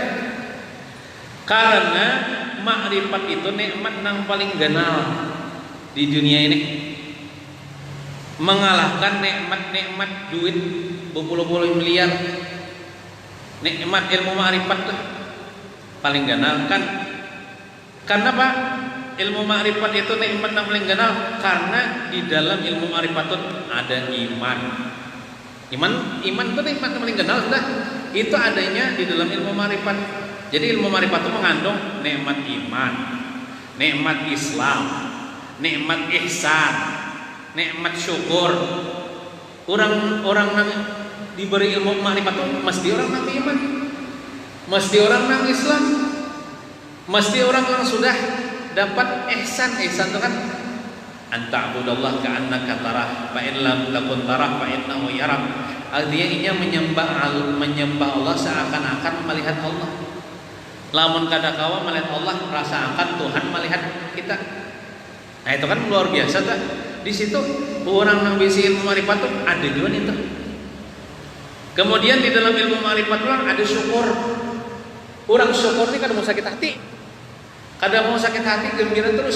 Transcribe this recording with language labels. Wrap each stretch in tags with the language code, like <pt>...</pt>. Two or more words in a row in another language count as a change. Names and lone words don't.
<id>Karena ma'rifat itu nikmat yang paling ganal di dunia ini, mengalahkan nikmat duit berpuluh-puluh miliar. Nikmat ilmu ma'rifat lah paling ganal kan. Karena apa? Ilmu ma'rifat itu nikmat yang paling ganal karena di dalam ilmu ma'rifat itu ada iman. Iman itu nikmat yang paling ganal sudah. Itu adanya di dalam ilmu ma'rifat. Jadi ilmu ma'rifat itu mengandung nikmat iman, nikmat Islam, nikmat ihsan, nikmat syukur. Orang yang diberi ilmu ma'rifat itu mesti orang yang iman, mesti orang yang Islam, mesti orang yang sudah dapat ihsan. Ihsan itu kan</id> <ar>أن تعبد الله كأنك تراه فإن لم تكن تراه فإنه يراك.</ar> <id>Artinya ini menyembah Allah seakan-akan melihat Allah.</id> <bjn>Lamun kada kawa melihat Allah,</bjn> <id>rasakan Tuhan melihat kita. Nah itu kan luar biasa tuh. Di situ orang yang bisa ilmu ma'rifat itu ada juga itu. Kemudian di dalam ilmu ma'rifat ada syukur. Orang syukur ini kada mau sakit hati. Kada mau sakit hati, gembira terus.</id>